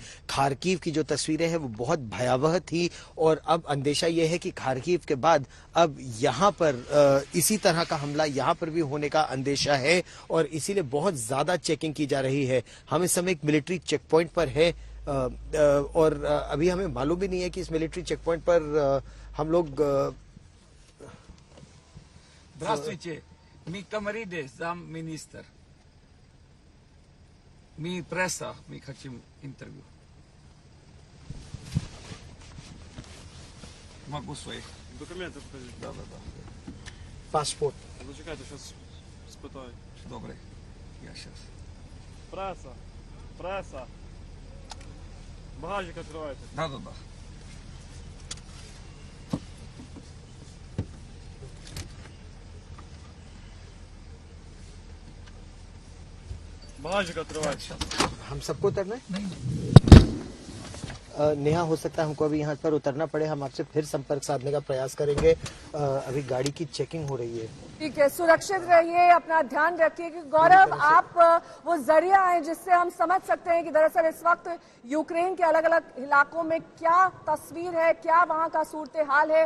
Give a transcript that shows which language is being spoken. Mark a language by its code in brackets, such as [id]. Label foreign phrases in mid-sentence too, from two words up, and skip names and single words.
[hi] खार्किव की जो तस्वीरें हैं वो बहुत भयावह थी और अब अंदेशा ये है कि खार्किव के बाद अब यहाँ पर इसी तरह का हमला यहाँ पर भी होने का अंदेशा है और इसीलिए बहुत ज्यादा चेकिंग की जा रही है। हम इस समय एक [en] military check point [hi] पर है और अभी हमें मालूम भी नहीं है कि इस [en] military check point [hi] पर हम लोग [ru] Здравствуйте, ми Камариде, замминистр. Мы пресса, мы хотим интервью. Могу своих. [uk] Документи покажіть. [ru] Да. [hi] पासपोर्ट। [uk] Зачекайте, зараз спитаю. Добре, я сейчас. Преса. Багажник відкривайте. [ru] Да. [uk] Багажник відкривайте. [hi] हम सबको उतरना है? नेहा, हो सकता है हमको अभी यहाँ पर उतरना पड़े। हम आपसे फिर संपर्क साधने का प्रयास करेंगे। अभी गाड़ी की चेकिंग हो रही है। ठीक है, सुरक्षित रहिए, अपना ध्यान रखिए। कि गौरव, आप वो जरिया हैं जिससे हम समझ सकते हैं कि दरअसल इस वक्त यूक्रेन के अलग अलग इलाकों में क्या तस्वीर है, क्या वहां का सूरत हाल है।